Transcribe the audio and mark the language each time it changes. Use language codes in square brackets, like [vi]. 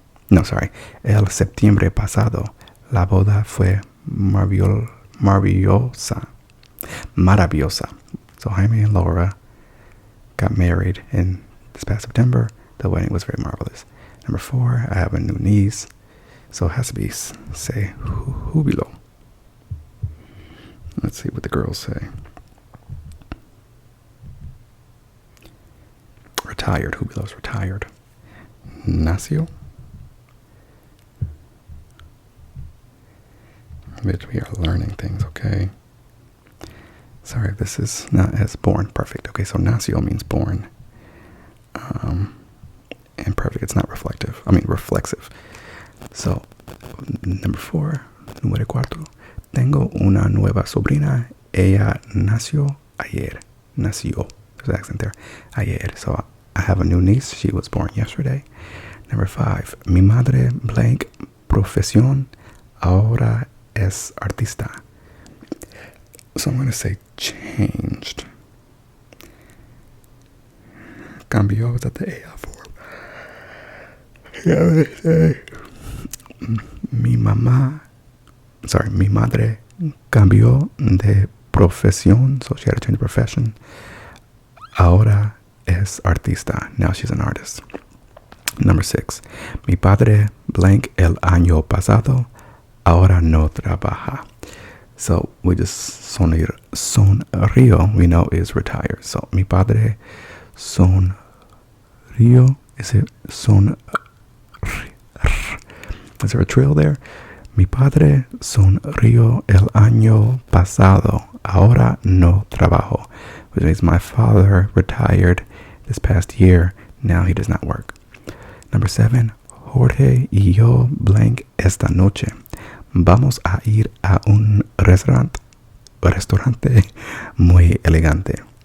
[es] No, sorry, el septiembre pasado. La boda fue maravillosa. [en] So Jaime and Laura got married in this past September. The wedding was very marvelous. Number 4, I have a new niece. So it has to be say júbilo. Let's see what the girls say. Retired. Jubilo's retired. Nació. Bitch, we are learning things, okay? Sorry, this is not as born. Perfect. Okay, so nació means born. And perfect, it's not reflective. I mean, reflexive. So, number 4, número 4. [es] Tengo una nueva sobrina. Ella nació ayer. Nació. There's an accent there. Ayer. [en] So I have a new niece. She was born yesterday. Number 5. [es] Mi madre blank profesión ahora es artista. [en] So I'm going to say changed. Cambió. Is that the AI form? Yeah, I'm going to say mi madre cambió de profesión, so she had to change profession. Ahora es artista. Now she's an artist. Number 6. [es] Mi padre blank el año pasado. Ahora no trabaja. [en] So we just sonrío, we know is retired. So mi padre sonrío. Is it sonrío? Is there a trill there? [es] Mi padre sonrió el año pasado. Ahora no trabajo. [en] Which means my father retired this past year. Now he does not work. Number 7. [es] Jorge y yo blank esta noche. Vamos a ir a un restaurante muy elegante.